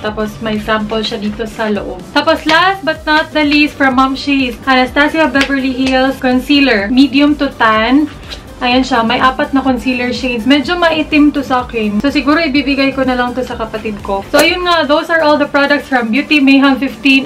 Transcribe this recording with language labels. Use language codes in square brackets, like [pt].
[tl] Tapos may sample siya dito sa loob. [en] Tapos last but not the least from Momshi is Anastasia Beverly Hills Concealer. Medium to tan. [tl] Ayan siya, may 4 na concealer shades. Medyo maitim to sa akin. So, siguro ibibigay ko na lang to sa kapatid ko. [en] So, ayun nga, those are all the products from Beauty Mayhem 15.